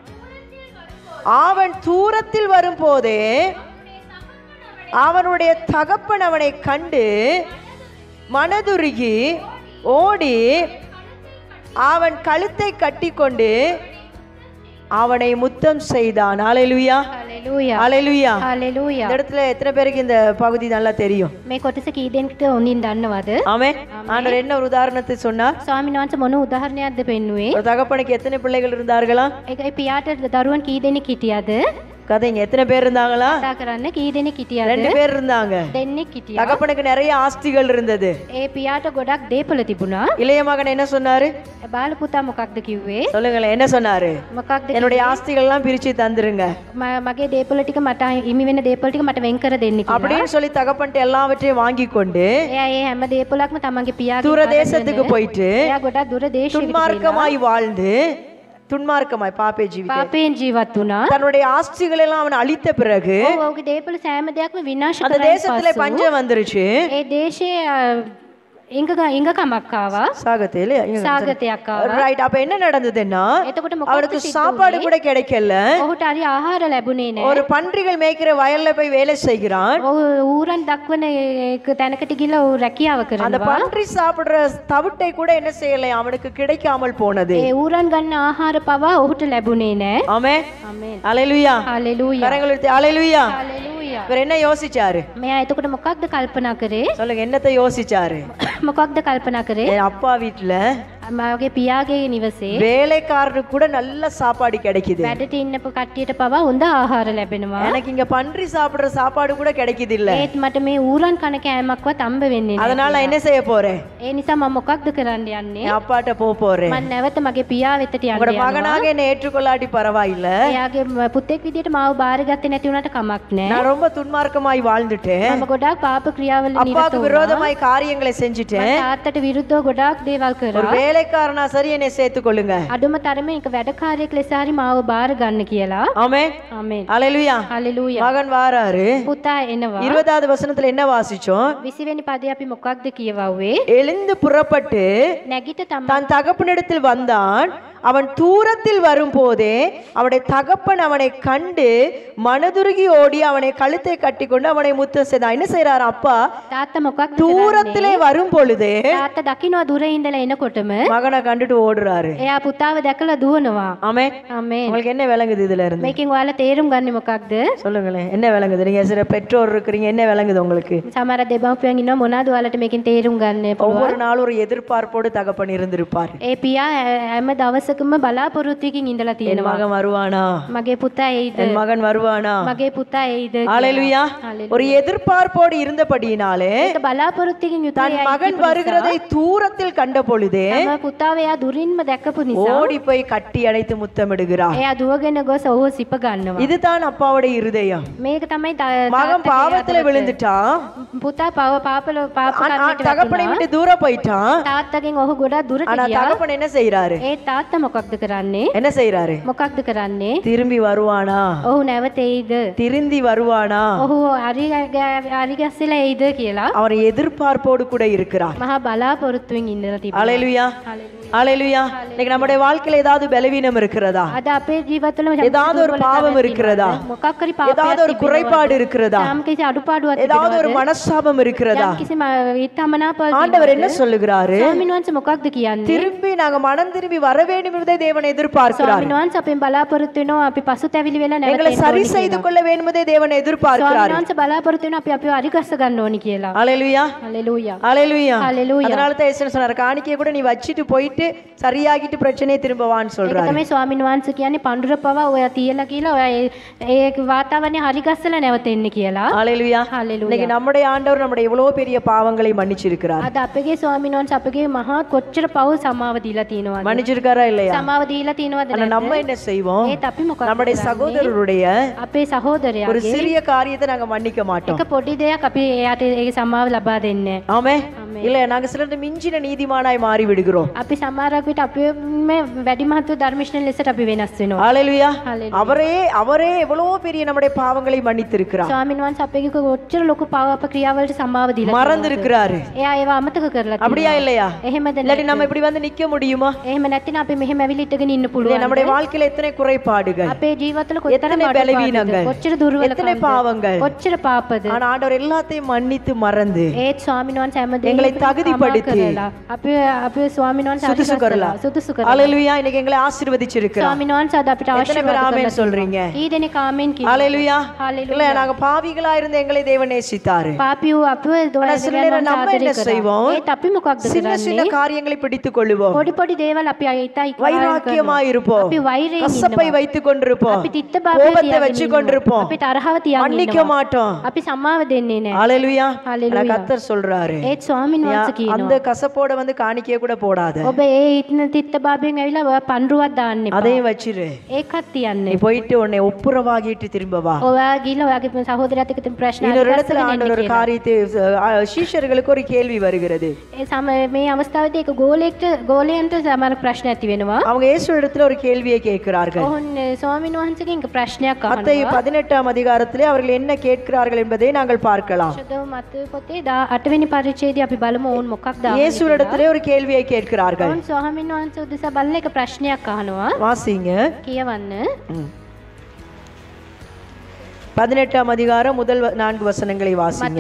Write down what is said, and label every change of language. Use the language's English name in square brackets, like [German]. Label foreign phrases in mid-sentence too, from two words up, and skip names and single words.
[Tamil] அவன் தூரத்தில் வரும்போதே அவனுடைய தகப்பன் அவனை கண்டு மனதுருகி ஓடி அவன் கழுத்தை கட்டிக்கொண்டு அவனை முத்தம் செய்தான். ஹalleluya. [Sinhala] හලෙලූයා. [Tamil] ஹalleluya. [Sinhala] හලෙලූයා. [Tamil] இந்த இடத்துல எத்தனை பேருக்கு இந்த பகுதி நல்லா தெரியும்? [Sinhala] මේ කොටස කී දෙනෙක්ට හොඳින් දන්නවද? [Tamil] ஆமென். ஆண்டவர் என்ன ஒரு உதாரணத்தை சொன்னார்? [Sinhala] ස්වාමීන් වහන්සේ මොන උදාහරණයක්ද පෙන්නුවේ? [Tamil] ஒரு தகப்பனுக்கு எத்தனை பிள்ளைகள் இருந்தார்களா? [Sinhala] ඒකයි පියාට දරුවන් කී දෙනෙක් හිටියද? [Tamil] கதைங்க, எத்தனை பேர் இருந்தாங்களா? [Sinhala] කතා කරන්න කී දෙනෙක් හිටියද? [Tamil] 2 பேர் இருந்தாங்க. [Sinhala] දෙන්නෙක් හිටියා. [Tamil] தகப்பனுக்கு நிறைய ஆஸ்திகள் இருந்தது. [Sinhala] ඒ පියාට ගොඩක් දේපල තිබුණා. [Tamil] இளைய மகன் என்ன சொன்னாரு? [Sinhala] බාල පුතා මොකක්ද කිව්වේ? [Tamil] சொல்லுங்களேன், என்ன சொன்னாரு? [Sinhala] මොකක්ද? [Tamil] என்னுடைய ஆஸ்திகள் எல்லாம் பிரிச்சு தந்துருங்க [Sinhala] මගේ දේපල ටික මට හිමි වෙන දේපල ටික මට වෙන් කර දෙන්න කියලා. [Tamil] அப்படின்னு சொல்லி தகப்பன்ட்டு எல்லாவற்றையும் வாங்கி கொண்டு [Sinhala] එයා ඒ හැම දේපලක්ම තමන්ගේ පියාගේ [Tamil] தூர தேசத்துக்கு போயிட்டு [Sinhala] එයා ගොඩක් දුර දේශයකට ගිහිල්ලා [Tamil] துன்மார்க்கமாய் வாழ்ந்து, துன்மார்க்கமாய் [Sinhala] පාපේ ජීවිතේ, පාපයෙන් ජීවත් වුණා. [Tamil] தன்னுடைய ஆஸ்திகள் எல்லாம் அவன் அழித்த பிறகு [Sinhala] ඔහුගේ දේපල සෑම දෙයක්ම විනාශ [Tamil] அந்த [Sinhala] කරලා [Tamil] தேசத்துல பஞ்சம் வந்துருச்சு. [Sinhala] ඒ දේශයේ ඉංගකමක් ආවා. [Tamil] சாகத்திலே [Sinhala] සාගතයක් ආවා. [Tamil] ரைட். அப்ப என்ன நடந்ததுன்னா [Sinhala] එතකොට [Tamil] அவனுக்கு [Sinhala] මොකක්ද [Tamil] சாப்பாடு கூட கிடைக்கல. [Sinhala] ඔහුට හරි ආහාර ලැබුණේ නැහැ. [Tamil] ஒரு பன்றிகள் மேய்க்கிற வயல்ல போய் வேலை செய்கிறான். [Sinhala] ඔහු ඌරන් දක්වන එක තැනකට ගිහලා ඔහු රැකියාව [Tamil] அந்த [Sinhala] කරනවා. [Tamil] பன்றி சாப்பிடுற தவிட்டை கூட என்ன செய்யலை, அவனுக்கு கிடைக்காமல் போனது. [Sinhala] ඒ ඌරන් ගන්න ආහාර පවා ඔහුට ලැබුණේ නැහැ. [Tamil] ஆமென். [Sinhala] ආමේන්. [Tamil] அல்லேலூயா. [Sinhala] හalleluya. [Tamil] கரங்களை உயர்த்தி அல்லேலூயா. [Sinhala] හalleluya. [Tamil] இவர் என்ன யோசிச்சாரு? [Sinhala] මෙයා එතකොට මොකක්ද කල්පනා කරේ? [Tamil] சொல்லுங்க, என்னத்தை யோசிச்சாரு? [Sinhala] මොකක්ද කල්පනා කරේ? [Tamil] என் அப்பா வீட்டுல [Sinhala] මගේ පියාගේ නිවසේ [Tamil] வேலைக்காரருக்கு கூட நல்ல சாப்பாடு கிடைக்குது, [Sinhala] වැඩට ඉන්න කට්ටියට පවා හොඳ ආහාර ලැබෙනවා. [Tamil] எனக்கு இங்க பன்றி சாப்பிடுற சாப்பாடு கூட கிடைக்குது இல்ல. [Sinhala] ඒත් මට මේ ඌරන් කන කෑමක්වත් හම්බ වෙන්නේ නැහැ. [Tamil] அதனால நான் என்ன செய்ய போறேன்? [Sinhala] ඒ නිසා මම මොකක්ද කරන්න යන්නේ? [Tamil] என் அப்பாட்ட போறேன். [Sinhala] මම නැවත මගේ පියා වෙතට යන්න [Tamil] உங்களோட [Sinhala] යනවා. [Tamil] மகனாக என்னை ஏற்றுக்கொள்ளாட்டி பரவாயில்ல, [Sinhala] එයාගේ පුතෙක් විදියට මාව බාරගත්තේ නැති වුණාට කමක් නැහැ. [Tamil] நான் ரொம்ப துன்மார்க்கமாய் வாழ்ந்துட்டேன், [Sinhala] මම ගොඩාක් පාප ක්‍රියාවල නිරත [Tamil] அப்பாவுக்கு [Sinhala] වුණා. [Tamil] விரோதமாய் காரியங்களை செஞ்சுட்டேன், [Sinhala] තාත්තට විරුද්ධව ගොඩාක් දේවල් [Tamil] ஒரு [Sinhala] කරා. [Tamil] வேலைக்காரனா சரி என்னை சேர்த்துக் கொள்ளுங்க. [Sinhala] අඩුම තරමේ එක වැඩකාරයෙක් ලෙස හරි මාව බාර ගන්න කියලා. [Tamil] ஆமென். [Sinhala] ආමේන්. [Tamil] அல்லேலூயா. [Sinhala] හalleluya. [Tamil] மகன் வாராரு. [Sinhala] පුතා එනවා. [Tamil] 20வது வசனத்துல என்ன வாசிச்சோம்? [Sinhala] 20 වෙනි පදේ අපි මොකක්ද කියවුවේ? [Tamil] எழுந்து புறப்பட்டு [Sinhala] නැගිට තම [Tamil] தன் தகப்பனிடத்தில் வந்தான். அவன் தூரத்தில் வரும்போதே அவனுடைய தகப்பன் அவனை கண்டு மனதுருகி ஓடி அவனை கழுத்தை கட்டிக்கொண்டு அவனை முத்தம் செய்தான். என்ன செய்யறாரு அப்பா? [Sinhala] තාත්තා මොකක්ද [Tamil] தூரத்திலே வரும் பொழுது [Sinhala] තාත්තා දකින්නවා දුර ඉඳලා එනකොටම [Tamil] மகனை கண்டுட்டு ஓடுறாரு. [Sinhala] එයා පුතාව දැකලා දුවනවා. [Tamil] ஆமென். [Sinhala] ආමේන්. [Tamil] உங்களுக்கு என்ன விளங்குது இதுல இருந்து? [Sinhala] මේකෙන් ඔයාලා තේරුම් ගන්නේ මොකක්ද? [Tamil] சொல்லுங்களேன், என்ன விளங்குது? நீங்க சில பெற்றோர் இருக்கிறீங்க, என்ன விளங்குது உங்களுக்கு? [Sinhala] සමහර දෙමාපියන් ඉන්නවා මොනවාද ඔයාලට මේකෙන් තේරුම් ගන්න පුළුවන්? [Tamil] ஒவ்வொரு நாளும் ஒரு எதிர்பார்ப்போடு தகப்பன் இருந்திருப்பார். [Sinhala] ඒ පියා හැම දවසකම දවසකම බලාපොරොත්තුවකින් ඉඳලා [Tamil] என் [Sinhala] තියෙනවා. [Tamil] மகன் வருவானா, [Sinhala] මගේ පුතා එයිද? [Tamil] என் மகன் வருவானா. [Sinhala] මගේ පුතා එයිද? [Tamil] ஹalleluya. ஒரு எதிர்பார்ப்போடு இருந்தபடியினாலே [Sinhala] ඒක බලාපොරොත්තුවකින් [Tamil] தன் [Sinhala] යුතුව [Tamil] மகன் வருகிறதை தூரத்தில் கண்ட பொழுதே [Sinhala] තම පුතාව එයා දුරින්ම දැකපු නිසා [Tamil] ஓடி போய் கட்டி அணைத்து முத்தமிடுகிறார். [Sinhala] එයා දුවගෙන ගොස් ඔහුව සිප ගන්නවා. [Tamil] இதுதான் அப்பாவுடைய இருதயம். [Sinhala] මේක තමයි [Tamil] மகன் பாவத்துல விழுந்துட்டான், [Sinhala] පුතා පාප කර්මයකට [Tamil] தகப்பனை விட்டு தூரம் போயிட்டான். [Sinhala] තාත්තගෙන් ඔහු ගොඩාක් දුරට [Tamil] ஆனா [Sinhala] ගියා. [Tamil] தகப்பன் என்ன செய்யறாரு? [Sinhala] ඒ තාත්තා මොකක්ද කරන්නේ? [Tamil] என்ன செய்யறாரு? [Sinhala] මොකක්ද කරන්නේ? [Tamil] திரும்பி வருவானா, [Sinhala] ඔහු නැවත එයිද? [Tamil] திருந்தி வருவானா. [Sinhala] ඔහු හරි ගැස්සලා එයිද කියලා [Tamil] அவர் எதிர்பார்ப்போடு கூட இருக்கிறார். [Sinhala] මහා බලාපොරොත්තුවෙන් ඉඳලා තිබෙනවා. [Tamil] ஹalleluya. ஹalleluya. இன்னைக்கு நம்முடைய வாழ்க்கையில ஏதாவது பலவீனம் இருக்கிறதா? [Sinhala] අද අපේ ජීවිතවල [Tamil] ஏதாவது ஒரு பாவம் இருக்கிறதா? [Sinhala] මොකක් හරි [Tamil] ஏதாவது ஒரு குறைபாடு இருக்கிறதா? [Sinhala] කිසි අඩුපාඩුවක් [Tamil] ஏதாவது ஒரு மனஸ்தாபம் இருக்கிறதா? [Sinhala] කිසි විතමනාපයක් [Tamil] ஆண்டவர் என்ன சொல்லுகிறாரு? [Sinhala] ස්වාමීන් වහන්සේ මොකක්ද කියන්නේ? [Tamil] திரும்பி நாங்க மனம் திரும்பி வர வேண்டும் என்பதை தேவன் எதிர்பார்க்கிறார். [Sinhala] ස්වාමීන් වහන්සේ අපෙන් බලාපොරොත්තු වෙනවා අපි පසුතැවිලි වෙලා නැවත [Tamil] எங்களை சரி செய்து கொள்ள வேண்டும் என்பதை தேவன் எதிர்பார்க்கிறார். [Sinhala] ස්වාමීන් වහන්සේ බලාපොරොත්තු වෙනවා අපි අපිව අරිගස්ස ගන්න ඕනි කියලා. [Tamil] ஹalleluya. [Sinhala] හalleluya. [Tamil] ஹalleluya. ஹalleluya. அதனால தான் இயேசு சொன்னார், காணிக்கையை கூட நீ வச்சிட்டு போயிட்டு சரியாகிட்டு பிரச்சனையை திரும்ப வான்னு [Sinhala] ඒක [Tamil] சொல்றாரு. [Sinhala] තමයි ස්වාමීන් වහන්සේ කියන්නේ පඳුර පවා ඔයා තියලා කියලා ඔයා ඒ වාතාවරණය හරිගස්සලා නැවත එන්න කියලා. [Tamil] ஹalleluya. [Sinhala] හalleluya. [Tamil] இன்னைக்கு நம்முடைய ஆண்டவர் நம்முடைய எவ்வளவு பெரிய பாவங்களை மன்னிச்சிருக்கிறார். [Sinhala] අද අපගේ ස්වාමීන් වහන්සේ අපගේ මහා කොච්චර පව් සමාව දීලා තියෙනවද? [Tamil] மன்னிச்சிருக்காரா இல்லையா? [Sinhala] සමාව දීලා තියෙනවද [Tamil] ஆனா [Sinhala] නැද්ද? [Tamil] நம்ம என்ன செய்வோம்? [Sinhala] ඒත් අපි මොකක්ද [Tamil] நம்முடைய [Sinhala] කරන්නේ? [Tamil] சகோதரருடைய [Sinhala] අපේ [Tamil] ஒரு [Sinhala] සහෝදරයාගේ [Tamil] சிறிய காரியத்தை நாங்க மன்னிக்க மாட்டோம். [Sinhala] එක පොඩි දෙයක් අපි එයාට ඒ සමාව ලබා දෙන්නේ නැහැ. [Tamil] ஆமே. இல்ல நாங்க சிலர் மிஞ்சின நீதிமானாய் மாறி விடுகிறோம். [Sinhala] අපි සමහරක් විට අපි මේ වැඩි මහත්ව ධර්මිෂ්ණ ලෙසට අපි වෙනස් වෙනවා. [Tamil] ஹalleluya. [Sinhala] Hallelujah. [Tamil] அவரே எவ்வளவு பெரிய நம்முடைய பாவங்களை மன்னித்திருக்கிறார். [Sinhala] ස්වාමීන් වහන්සේ අපේ කොච්චර ලොකු පාප ක්‍රියාවලට සමාව දීලා [Tamil] மறந்திருக்கிறாரு. [Sinhala] එයා ඒවා අමතක කරලා [Tamil] அப்படியா இல்லையா? [Sinhala] එහෙමද [Tamil] இல்லாட்டி நம்ம இப்படி வந்து நிக்க முடியுமா? [Sinhala] එහෙම නැත්නම් අපි මෙහෙම ඇවිලිටගෙන ඉන්න පුළුවන්. [Tamil] நம்முடைய வாழ்க்கையில எத்தனை குறைபாடுகள், [Sinhala] අපේ ජීවිතවල කොතරම් [Tamil] எத்தனை பலவீனங்கள், [Sinhala] කොච්චර දුර්වලකම්, [Tamil] எத்தனை பாவங்கள், [Sinhala] කොච්චර පාපද. [Tamil] ஆனா ஆண்டவர் எல்லாத்தையும் மன்னித்து மறந்து [Sinhala] ඒත් ස්වාමීන් වහන්සේ හැමදේම [Tamil] எங்களை தகுதிப்படுத்தி [Sinhala] අපේ ස්වාමීන් වහන්සේ சுதுசு කරලා. සුදුසු කරලා. [Tamil] ஹalleluya. இன்னைக்கு எங்களை ஆசீர்வதிச்சிருக்கிறார். [Sinhala] ස්වාමීන් වහන්සේ අද අපිට [Tamil] எத்தனை பேர் [Sinhala] ආශිර්වාද [Tamil] ஆமென் [Sinhala] කරලා [Tamil] சொல்றீங்க? [Sinhala] ඊදෙනෙක් ආමෙන් කියනවා. [Tamil] ஹalleluya. [Sinhala] Hallelujah. [Tamil] இல்ல நாங்க பாவிகளா இருந்த எங்களை தேவன் நேசித்தாரு. [Sinhala] පාපියෝ අපිව [Tamil] ஆனா சில நேரம் நம்ம என்ன செய்வோம்? [Sinhala] ඒත් අපි මොකක්ද [Tamil] சின்ன சின்ன [Sinhala] කරන්නේ? [Tamil] காரியங்களை பிடித்துக் கொள்வோம். [Sinhala] පොඩි පොඩි දේවල් අපි අයිතයි [Tamil] வைராக்கியமா இருப்போம். [Sinhala] අපි වෛරයෙන් [Tamil] கசப்பை [Sinhala] ඉන්නවා. [Tamil] வைத்துக் கொண்டிருப்போம். [Sinhala] අපි තිත්ත භාවය [Tamil] கோபத்தை [Sinhala] තියාගෙන [Tamil] வச்சு [Sinhala] ඉන්නවා. [Tamil] கொண்டிருப்போம். [Sinhala] අපි තරහව තියාගෙන [Tamil] மன்னிக்க [Sinhala] ඉන්නවා. [Tamil] மாட்டோம். [Sinhala] අපි සමාව දෙන්නේ නැහැ. [Tamil] ஹalleluya. [Sinhala] Hallelujah. [Tamil] ஆனா கர்த்தர் சொல்றாரு, [Sinhala] ඒත් ස්වාමීන් වහන්සේ [Tamil] அந்த [Sinhala] කියනවා [Tamil] கசப்போட வந்து காணிக்கைய கூட போடாத, [Sinhala] ඔබ ඒ ඉන්න තිත්ත භාවයෙන් ඇවිල්ලා ඔය පඳුරුවක් දාන්න එපා. [Tamil] அதையும் வச்சிரு. [Sinhala] ඒකත් තියන්න [Tamil] நீ போயிட்டு உன்னை ஒப்புரவாகிட்டு திரும்ப வா. [Sinhala] ඔයා ගිහලා ඔයාගේ සහෝදරයාත් එක්ක තිබුණු ප්‍රශ්න [Tamil] இன்னொரு இடத்துல [Sinhala] අත්දැකීම් [Tamil] ஆண்டவர் ஒரு [Sinhala] කියලා. [Tamil] காரியத்தை சீஷர்களுக்கு ஒரு கேள்வி வருகிறது. [Sinhala] මේ අවස්ථාවේදී ඒක ගෝලයන්ට සමහර ප්‍රශ්න ඇති වෙනවා. [Tamil] அவங்க இயேசு இடத்துல ஒரு கேள்வியை கேட்கிறார்கள். [Sinhala] ඔහොන් ස්වාමීන් වහන්සේගෙන් එක ප්‍රශ්නයක් [Tamil] மத்தேயு [Sinhala] අහනවා. [Tamil] 18 அதிகாரத்திலே அவர்கள் என்ன கேட்கிறார்கள் என்பதை நாங்கள் பார்க்கலாம். [Sinhala] ශුද්ධ මතේ පොතේ 8 වෙනි පරිච්ඡේදයේ අපි බලමු ඔවුන් මොකක්ද අහන්නේ [Tamil] இயேசு [Sinhala] කියලා. [Tamil] இடத்திலே ஒரு கேள்வியை கேட்கிறார்கள். [Sinhala] ඔවුන් ස්වාමීන් වහන්සේ උදෙසා බලලා එක ප්‍රශ්නයක් අහනවා. [Tamil] வாசிங்க. [Sinhala] කියවන්න. [Tamil] 18 அதிகாரம் முதல் 4 வசனங்களை வாசிங்க.